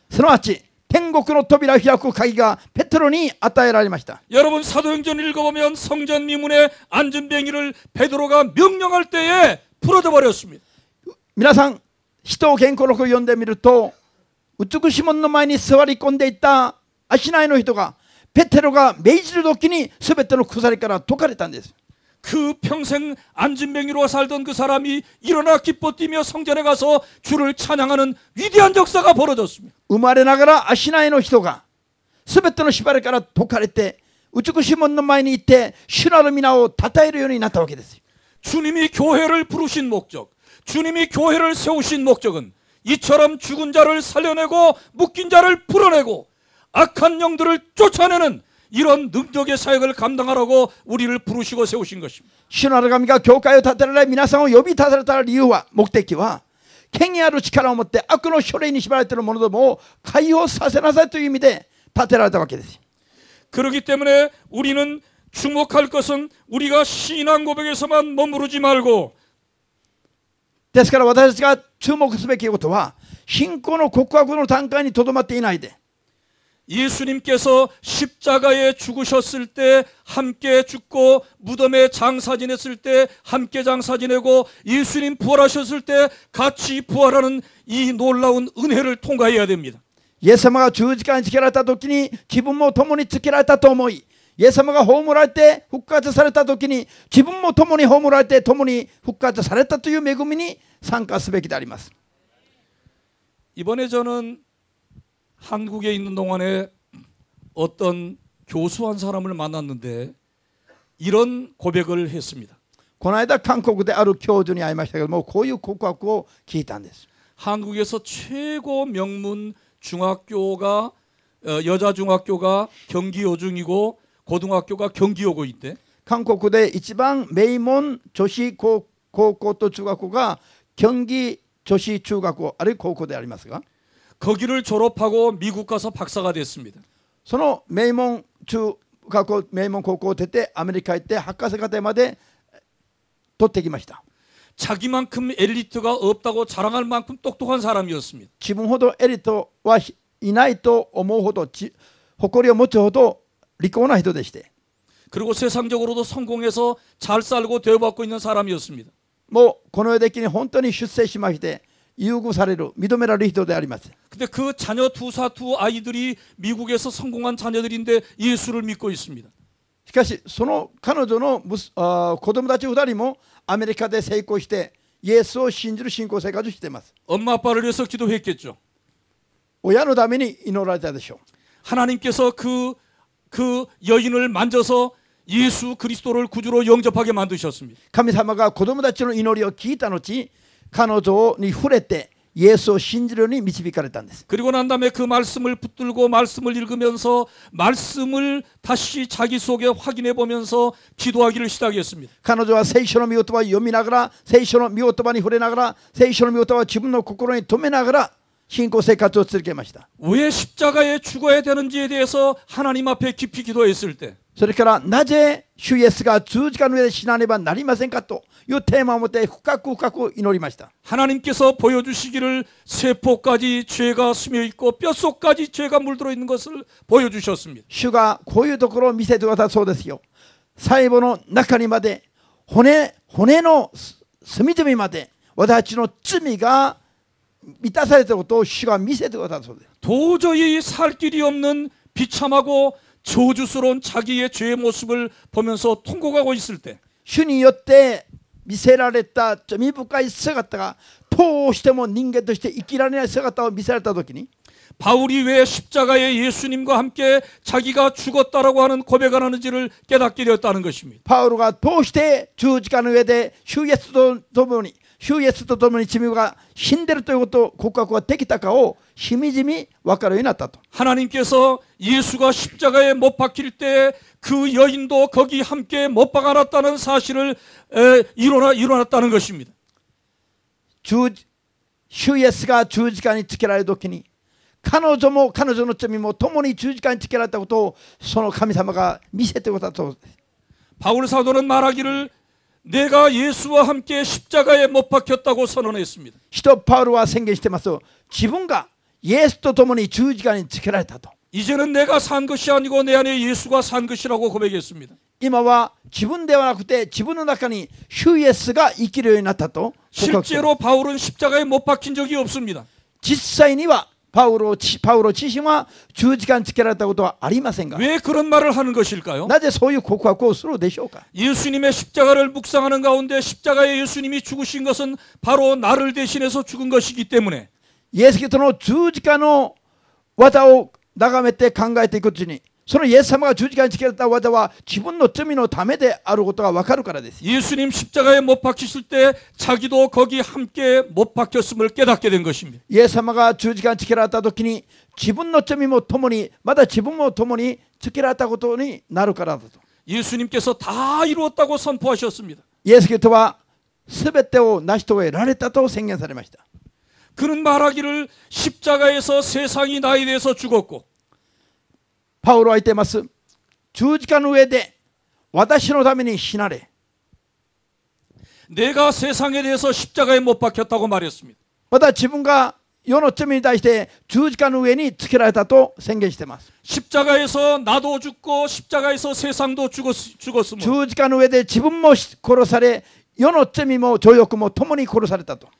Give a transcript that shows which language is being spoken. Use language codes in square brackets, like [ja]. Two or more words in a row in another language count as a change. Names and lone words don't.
[ja] すなわち天国の扉を開く鍵がペテロに与えられました。 [ko] 여러분 사도행전을 읽어보면 성전 미문에 앉은 뱅이를 베드로가 명령할 때에 풀어져 버렸습니다. [ja] 皆さん使徒言行録を読んでみると、美しい門の前に座り込んでいた足内の人がペテロが命じる時に全ての鎖から解かれたんです。 [ko] 그 평생 앉은뱅이로 살던 그 사람이 일어나 기뻐 뛰며 성전에 가서 주를 찬양하는 위대한 역사가 벌어졌습니다. [ja] 生まれながら足内の人が全ての縛りから解かれて、美しい門の前に行って主なる皆を称えるようになったわけです。 [ko] 주님이 교회를 부르신 목적, 주님이 교회를 세우신 목적은 이처럼 죽은 자를 살려내고 묶인 자를 풀어내고 악한 영들을 쫓아내는 이런 능력의 사역을 감당하라고 우리를 부르시고 세우신 것입니다. [ja] 主なる神が教会を建てられ、皆さんを呼び立てられた理由は、目的は権威ある力を持って悪の書類に縛られている者どもを解放させなさいという意味で建てられたわけです。 [ko] 그렇기 때문에 우리는 주목할 것은 우리가 신앙 고백에서만 머무르지 말고, [ja] ですから私たちが注目すべきことは、信仰の告白の段階にとどまっていないで、 [ko] 예수님께서 십자가에 죽으셨을 때 함께 죽고 무덤에 장사 지냈을 때 함께 장사 지내고 예수님 부활하셨을 때 같이 부활하는 이 놀라운 은혜를 통과해야 됩니다. [ja] イエス様が十字架につけられた時に自分も共につけられたと思い、イエス様が葬られて復活された時に自分も共に葬られて共に復活されたという恵みに参加すべきであります。 [ko] 이번에 저는 한국에 있는 동안에 어떤 교수 한 사람을 만났는데 이런 고백을 했습니다. [ja] この間韓国である教授に会いましたけども、こういう告白を聞いたんです。 [ko] 한국에서 최고 명문 중학교가 여자 중학교가 경기여중이고 고등학교가 경기여고 있대. [ja] 韓国で一番名門女子高校と中学校が경기女子中学校あるいは高校でありますが、 [ko] 거기를 졸업하고 미국 가서 박사가 됐습니다. [ja] その名門中学校名門高校を出てアメリカ行って博士課程まで取ってきました。 [ko] 자기만큼 엘리트가 없다고 자랑할 만큼 똑똑한 사람이었습니다. [ja] 自分ほどエリートはいないと思うほど誇りを持つほど利口な人でして、 [ko] 그리고 세상적으로도 성공해서 잘 살고 대우받고 있는 사람이었습니다. [ja] もうこの世的に本当に出世しまして優遇される認められる人であります。 [ko] 근데 그 자녀 두 아이들이 미국에서 성공한 자녀들인데 예수를 믿고 있습니다. [ja] しかしその彼女の子供たち2人もアメリカで成功してイエスを信じる信仰生活をしています。 [ko] 엄마 아빠를 위해서 기도했겠죠. [ja] 親のために祈られたでしょう。 [ko] 하나님께서 그 여인을 만져서 예수 그리스도를 구주로 영접하게 만드셨습니다. [ja] 神様が子供たちの祈りを聞いた後、彼女に触れてイエスを信じるように導かれたんです。 [ko] 그리고 난 다음에 그 말씀을 붙들고 말씀을 읽으면서 말씀을 다시 자기 속에 확인해 보면서 기도하기를 시작했습니다. [ja] 彼女は聖書の御言葉を読みながら、聖書の御言葉に触れながら、聖書の御言葉を自分の心に留めながら信仰生活を続けました。 [ko] 왜 십자가에 죽어야 되는지에 대해서 하나님 앞에 깊이 기도했을 때, [ja] それからなぜ主イエスが十字架の上で死なねばなりませんかというテーマを持って深く深く祈りました。 [ko] 하나님께서 보여주시기를 세포까지 죄가 스며 있고 뼛속까지 죄가 물들어 있는 것을 보여주셨습니다. [ja] 主がこういうところを見せてくださったそうですよ。細胞の中にまで骨の隅々まで私たちの罪が満たされたことを主が見せてくださったそうです。 [ko] 도저히 살 길이 없는 비참하고 저주스러운 자기의 죄의 모습을 보면서 통곡하고 있을 때 [ja] 主によって見せられた罪深い姿がどうしても人間として生きられない姿を見せられた時に [ko] 바울이 왜 십자가에 예수님과 함께 자기가 죽었다라고 하는 고백을 하는지를 깨닫게 되었다는 것입니다. [ja] パウロがどうして十字架の上で主イエスと共に罪が死んでいるということを告白ができたかをしみじみ分かるようになったと。 [ko] 하나님께서 예수가 십자가에 못 박힐 때 그 여인도 거기 함께 못 박아놨다는 사실을 일어났다는 것입니다. [ja] 主イエスが十字架につけられる時に彼女も彼女の罪も共に十字架につけられたことをその神様が見せてくださったそうです。 [ko] 바울 사도는 말하기를 내가 예수와 함께 십자가에 못 박혔다고 선언했습니다. [ja] 使徒パウロは宣言してます。自分がイエスと共に十字架につけられたと。 [ko] 이제는 내가 산 것이 아니고 내 안에 예수가 산 것이라고 고백했습니다. [ja] 今は自分ではなくて自分の中に主イエスが生きるようになったと。 [ko] 실제로 바울은 십자가에 못 박힌 적이 없습니다. [ja] 実際にはパウロ自身は十字架につけられたことはありませんが [ko] 왜 그런 말을 하는 것일까요? [ja] なぜそういう告白をするでしょうか。 [ko] 예수님의 십자가를 묵상하는 가운데 십자가에 예수님이 죽으신 것은 바로 나를 대신해서 죽은 것이기 때문에 [ja] イエス・キリストの十字架の技を眺めて考えていくうちにそのイエス様が十字架につけられた技は自分の罪のためであることが分かるからです。 [ko] 예수님 십자가에 못 박히실 때 자기도 거기 함께 못 박혔음을 깨닫게 된 것입니다. [ja] イエス様が十字架につけられた時に自分の罪も共にまた自分も共につけられたことになるからだと。 [ko] 예수님께서 다 이루었다고 선포하셨습니다. [ja] イエス・キリストは全てを成し遂げられたと宣言されました。 [ko] 그는 말하기를 십자가에서 세상이 나에 대해서 죽었고 [ja] パウロは言っています。十字架の上で私のために死なれ [ko] 내가 세상에 대해서 십자가에 못 박혔다고 말했습니다. [ja] また自分が世の罪に対して十字架の上につけられたと宣言しています。 [ko] 십자가에서 나도 죽고 십자가에서 세상도 죽었으므로 [ja] 十字架の上で自分も殺され世の罪も情欲も共に殺されたと。